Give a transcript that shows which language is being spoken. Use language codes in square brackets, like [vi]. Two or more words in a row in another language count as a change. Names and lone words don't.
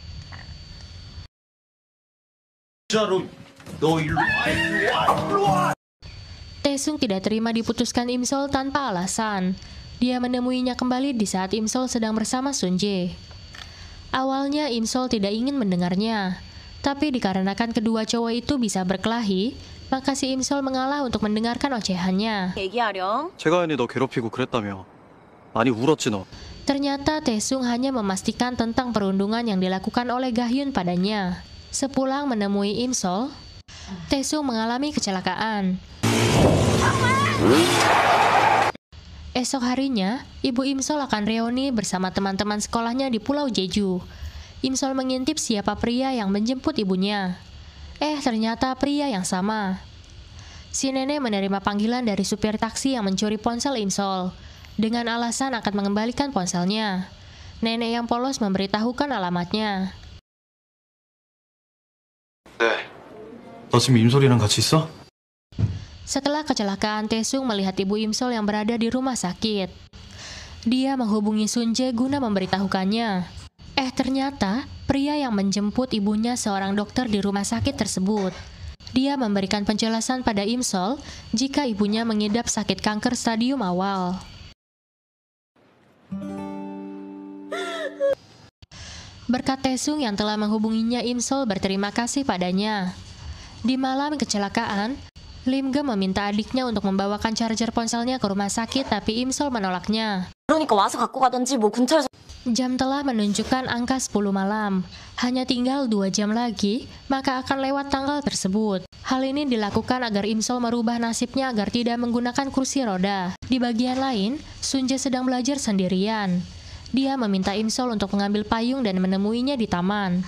[id] Taesung tidak terima diputuskan Im Sol tanpa alasan. Dia menemuinya kembali di saat Im Sol sedang bersama Sun Jae. Awalnya Im Sol tidak ingin mendengarnya, tapi dikarenakan kedua cowok itu bisa berkelahi, maka si Im Sol mengalah untuk mendengarkan ocehannya. [ko] 얘기하렴. 재가연이 너 괴롭히고 그랬다며. 많이 울었지 너. [id] Ternyata Taesung hanya memastikan tentang perundungan yang dilakukan oleh Gahyun padanya. Sepulang menemui Im Sol, Taesung mengalami kecelakaan. Esok harinya, ibu Im Sol akan reuni bersama teman-teman sekolahnya di Pulau Jeju. Im Sol mengintip siapa pria yang menjemput ibunya. Ternyata pria yang sama. Si nenek menerima panggilan dari supir taksi yang mencuri ponsel Im Sol, dengan alasan akan mengembalikan ponselnya. Nenek yang polos memberitahukan alamatnya. [ko] 너 지금 임솔이랑 같이 있어? [id] Setelah kecelakaan, Taesung melihat ibu Im Sol yang berada di rumah sakit. Dia menghubungi Sun Jae guna memberitahukannya. Ternyata pria yang menjemput ibunya seorang dokter di rumah sakit tersebut. Dia memberikan penjelasan pada Im Sol jika ibunya mengidap sakit kanker stadium awal. Berkat Taesung yang telah menghubunginya, Im Sol berterima kasih padanya. Di malam kecelakaan, Lim Gem meminta adiknya untuk membawakan charger ponselnya ke rumah sakit, tapi Im Sol menolaknya. [ko] 그러니까 와서 갖고 가든지 뭐 근처에서. [id] Jam telah menunjukkan angka 10 malam. Hanya tinggal 2 jam lagi, maka akan lewat tanggal tersebut. Hal ini dilakukan agar Im Sol merubah nasibnya agar tidak menggunakan kursi roda. Di bagian lain, Sun Jae sedang belajar sendirian. Dia meminta Im Sol untuk mengambil payung dan menemuinya di taman.